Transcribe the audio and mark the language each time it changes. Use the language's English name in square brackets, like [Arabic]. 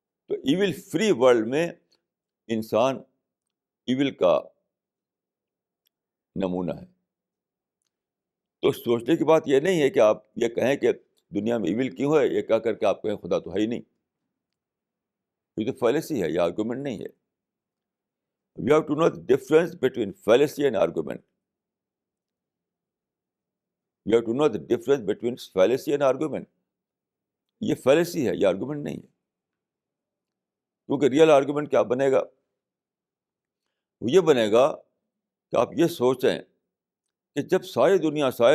[Urdu] تو evil free world میں انسان ایول کا نمونہ ہے. تو سوچنے کی بات یہ نہیں ہے کہ آپ یہ کہیں کہ دنیا میں ایول کیوں ہے، یہ کہہ کر کے آپ کہیں خدا تو ہے ہی نہیں. یہ تو فیلسی ہے، یہ آرگومنٹ نہیں ہے. [English] We have to know the difference between fallacy and argument. You have to know the difference between fallacy and argument. [Urdu] یہ فیلسی ہے، یہ آرگومنٹ نہیں ہے. کیونکہ ریئل آرگومنٹ کیا بنے گا؟ وہ یہ بنے گا کہ آپ یہ سوچیں کہ جب ساری دنیا